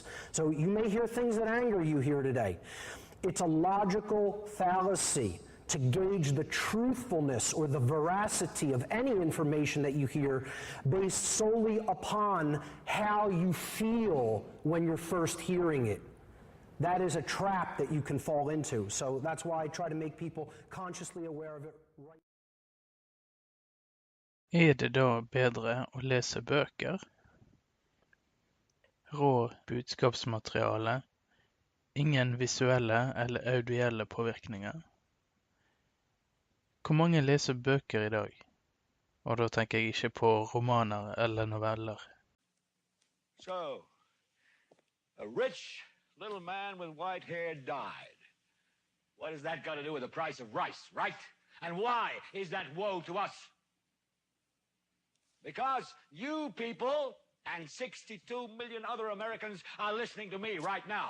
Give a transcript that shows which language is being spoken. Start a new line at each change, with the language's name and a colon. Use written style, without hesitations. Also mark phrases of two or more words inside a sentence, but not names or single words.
English: So you may hear things that anger you here today. It's a logical fallacy to gauge the truthfulness or the veracity of any information that you hear based solely upon how you feel when you're first hearing it. That is a trap that you can fall into. So that's why I try to make people consciously aware of it right.
Norwegian: Er det da bedre å lese bøker? Rå budskapsmateriale, ingen visuelle eller audielle påvirkninger. Hvor mange leser bøker i dag? Og da tenker jeg ikke på romaner eller noveller.
English: So, a rich little man with white hair died. What has that got to do with the price of rice, right? And why is that woe to us? Because you people and 62 million other Americans are listening to me right now.